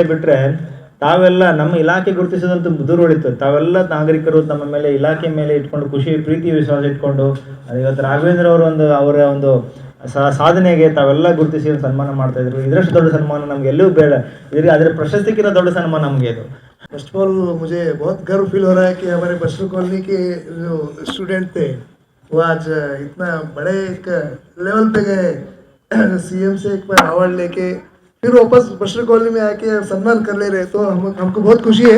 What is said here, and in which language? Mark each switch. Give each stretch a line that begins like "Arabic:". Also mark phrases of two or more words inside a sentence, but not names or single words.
Kannada: ಬಿಟ್ಟರೆ ತಾವೆಲ್ಲ ನಮ್ಮ ಇಲಾಖೆ ಗುರುತಿಸೋದಂತೂ ದೂರ ಹೊಡಿತು. ತಾವೆಲ್ಲ ನಾಗರಿಕರು ನಮ್ಮ ಮೇಲೆ ಇಲಾಖೆ ಮೇಲೆ ಇಟ್ಕೊಂಡು ಖುಷಿ ಪ್ರೀತಿ ವಿಶ್ವಾಸ ಇಟ್ಕೊಂಡು ಇವತ್ತು ರಾಘವೇಂದ್ರ ಅವರ ಒಂದು ಸಾಧನೆಗೆ ತಾವೆಲ್ಲ ಗುರುತಿಸಿ ಒಂದು ಸನ್ಮಾನ ಮಾಡ್ತಾಯಿದ್ರು. ಇದರಷ್ಟು ದೊಡ್ಡ ಸನ್ಮಾನ ನಮ್ಗೆ ಎಲ್ಲೂ ಬೇಡ. ಅದರ ಪ್ರಶಸ್ತಿಗಿಂತ ದೊಡ್ಡ ಸನ್ಮಾನ ನಮಗೆ ಇದು.
English: first of all
Hindi: मुझे बहुत गर्व फील हो रहा है कि हमारे बस्टर कॉलोनी के जो स्टूडेंट थे वो आज इतना बड़े एक लेवल पे गए, सीएम से एक बार अवार्ड लेके फिर वापस बस्टर कॉलोनी में आके सम्मान कर ले रहे, तो हमको बहुत खुशी है।